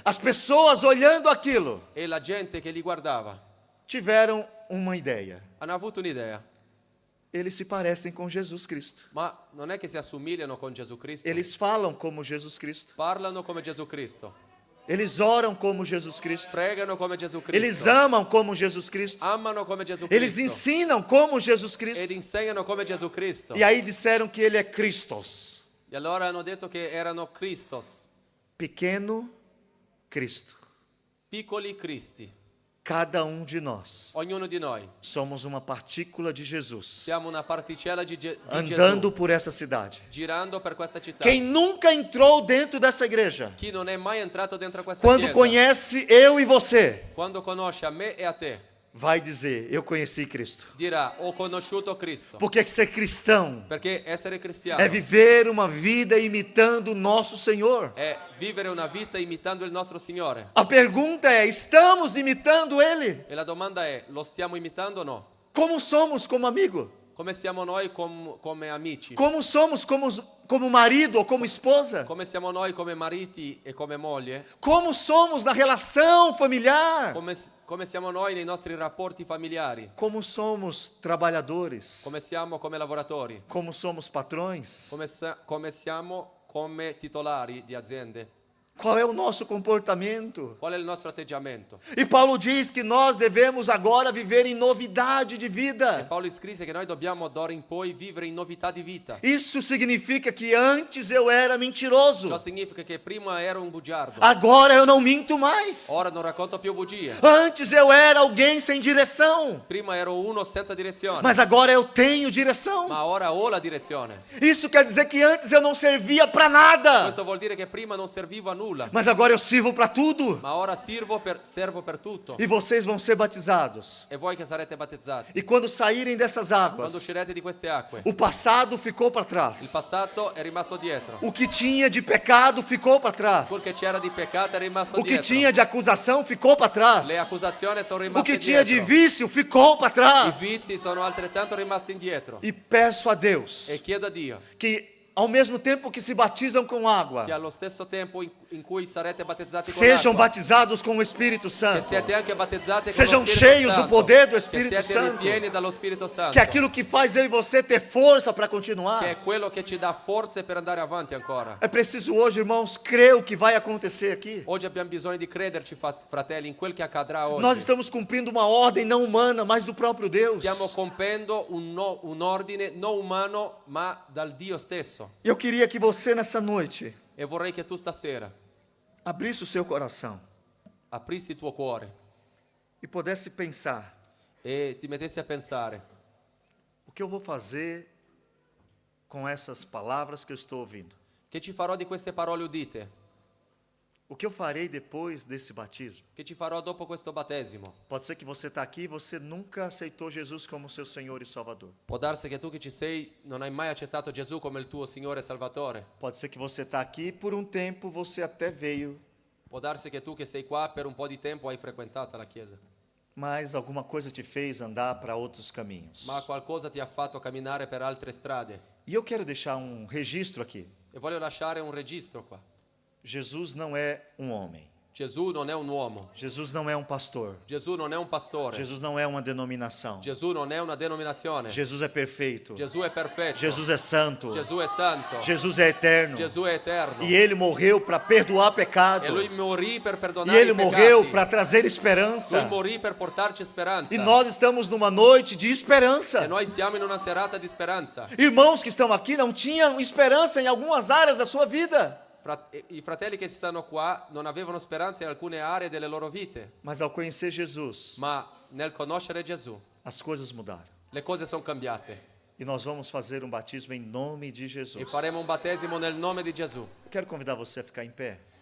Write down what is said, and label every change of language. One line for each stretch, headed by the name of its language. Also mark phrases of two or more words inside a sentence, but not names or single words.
Portuguese: As pessoas olhando aquilo
Italian: E la gente che li guardava
Portuguese: tiveram uma ideia.
Italian: hanno avuto un'idea.
Portuguese: Eles se parecem com Jesus Cristo.
Italian: Ma non è che si assomigliano con Gesù Cristo?
Portuguese: Eles falam como Jesus Cristo.
Italian: Parlano come Gesù Cristo,
Portuguese: Eles oram como Jesus Cristo.
Italian: pregano come Gesù Cristo,
Portuguese: Eles amam como Jesus Cristo.
Italian: amano come Gesù
Portuguese: Eles Cristo ensinam como Jesus
Italian: ed Cristo. insegnano come Gesù Cristo.
Portuguese: E aí disseram que ele é Christos,
Italian: E allora hanno detto che erano Christos,
Portuguese: pequeno Cristo.
Italian: piccoli Cristi.
Portuguese: Cada um de nós
Italian: Ognuno di noi
Portuguese: somos uma partícula de Jesus,
Italian: siamo una particella di
Portuguese: andando
Italian: Gesù,
Portuguese: por essa cidade.
Italian: girando per questa città.
Portuguese: Quem nunca entrou dentro dessa igreja,
Italian: Chi non è mai entrato dentro questa
Portuguese: quando
Italian: chiesa,
Portuguese: conhece eu e você,
Italian: quando conosce a me e a te,
Portuguese: vai dizer: eu conheci Cristo.
Italian: dirà: ho conosciuto Cristo.
Portuguese: Porque ser cristão
Italian: Perché essere cristiano
Portuguese: é viver uma vida imitando o nosso Senhor.
Italian: è vivere una vita imitando il nostro Signore.
Portuguese: A pergunta é: estamos imitando Ele?
Italian: E la domanda è: lo stiamo imitando o no?
Portuguese: Como somos como amigo?
Italian: Come siamo noi come amici?
Portuguese: Como somos como marido ou como esposa?
Italian: Come siamo noi come mariti e come moglie?
Portuguese: Como somos na relação familiar?
Italian: Come siamo noi nei nostri rapporti familiari?
Portuguese: Como somos trabalhadores?
Italian: Come siamo come lavoratori?
Portuguese: Como somos patrões?
Italian: Come siamo come titolari di aziende?
Portuguese: Qual é o nosso comportamento?
Italian: Qual è il nostro atteggiamento?
Portuguese: E Paulo diz que nós devemos agora viver em novidade de vida.
Italian: Paolo scrisse che noi dobbiamo d'ora in poi vivere in novità di vita.
Portuguese: Isso significa que antes eu era mentiroso.
Italian: Ciò significa che prima ero un bugiardo,
Portuguese: Agora eu não minto mais.
Italian: ora non racconto più bugie.
Portuguese: Antes eu era alguém sem direção.
Italian: Prima ero uno senza direzione,
Portuguese: Mas agora eu tenho direção.
Italian: ma ora ho la direzione.
Portuguese: Isso quer dizer que antes eu não servia para nada.
Italian: Questo vuol dire che prima non servivo a nulla,
Portuguese: Mas agora eu sirvo para tudo.
Italian: ma ora servo per tutto.
Portuguese: E vocês vão ser batizados.
Italian: E voi che sarete battezzati,
Portuguese: E quando saírem dessas
Italian: quando
Portuguese: águas,
Italian: uscirete di queste acque,
Portuguese: o passado ficou para
Italian: il
Portuguese: trás.
Italian: passato è rimasto dietro.
Portuguese: O que tinha de pecado ficou para trás.
Italian: Quel che c'era di peccato è rimasto
Portuguese: O que
Italian: dietro.
Portuguese: tinha de acusação ficou para trás.
Italian: Le accusazioni sono
Portuguese: O
Italian: rimaste
Portuguese: que tinha de
Italian: dietro.
Portuguese: vício ficou para
Italian: I
Portuguese: trás.
Italian: vizi sono altrettanto rimasti indietro.
Portuguese: E peço a Deus
Italian: E chiedo a Dio
Portuguese: que, ao mesmo tempo que se batizam com água,
Italian: che allo stesso tempo in cui sarete battezzati con
Portuguese: sejam
Italian: l'acqua,
Portuguese: batizados com o Espírito
Italian: che
Portuguese: Santo.
Italian: siete anche battezzati con
Portuguese: Sejam
Italian: lo Spirito
Portuguese: cheios do
Italian: Santo,
Portuguese: poder do
Italian: che
Portuguese: Espírito
Italian: siete
Portuguese: Santo.
Italian: ripieni dallo Spirito Santo,
Portuguese: Que aquilo que faz eu e você ter força para continuar.
Italian: che è quello che ci dà forze per andare avanti ancora.
Portuguese: É preciso hoje, irmãos, crer o que vai acontecer aqui.
Italian: Oggi abbiamo bisogno di crederci, fratelli, in quel che accadrà oggi.
Portuguese: Nós estamos cumprindo uma ordem não humana, mas do próprio Deus.
Italian: Stiamo compiendo un ordine non umano, ma dal Dio stesso.
Portuguese: E eu queria que você nessa noite
Italian: E vorrei che tu stasera
Portuguese: abrisse o seu coração
Italian: aprissi il tuo cuore
Portuguese: e pudesse pensar:
Italian: e ti mettessi a pensare:
Portuguese: o que eu vou fazer com essas palavras que eu estou ouvindo?
Italian: che ci farò di queste parole udite?
Portuguese: O que eu farei depois desse batismo?
Italian: Che ci farò dopo questo battesimo?
Portuguese: Pode ser que você está aqui e você nunca aceitou Jesus como seu Senhor e Salvador.
Italian: Può darsi che tu che ci sei non hai mai accettato Gesù come il tuo Signore e Salvatore.
Portuguese: Pode ser que você está aqui e por um tempo você até veio,
Italian: Può darsi che tu che sei qua per un po' di tempo hai frequentato la Chiesa,
Portuguese: mas alguma coisa te fez andar para outros caminhos.
Italian: ma qualcosa ti ha fatto camminare per altre strade.
Portuguese: E eu quero deixar um registro aqui.
Italian: E voglio lasciare un registro qua.
Portuguese: Jesus não é um homem.
Italian: Gesù non è un uomo,
Portuguese: Jesus não é um pastor.
Italian: Gesù non è un pastore,
Portuguese: Jesus não é uma denominação.
Italian: Gesù non è una denominazione,
Portuguese: Jesus é perfeito.
Italian: Gesù è perfetto,
Portuguese: Jesus é santo.
Italian: Gesù è santo,
Portuguese: Jesus é eterno.
Italian: Gesù è eterno.
Portuguese: E ele morreu para perdoar pecado.
Italian: E lui morì per
Portuguese: E
Italian: perdonare
Portuguese: ele
Italian: i
Portuguese: morreu
Italian: peccati.
Portuguese: para trazer esperança.
Italian: Lui morì per portarci speranza.
Portuguese: E nós estamos numa noite de esperança.
Italian: E noi siamo in una serata di speranza.
Portuguese: Irmãos que estão aqui não tinham esperança em algumas áreas da sua vida.
Italian: I fratelli che stanno qua non avevano speranza in alcune aree delle loro vite,
Portuguese: Mas ao conhecer Jesus,
Italian: ma nel conoscere Gesù
Portuguese: as coisas mudaram.
Italian: le cose sono cambiate.
Portuguese: E nós vamos fazer um batismo em nome de Jesus.
Italian: E faremo un battesimo nel nome di Gesù.
Portuguese: Quero convidar você a ficar em pé.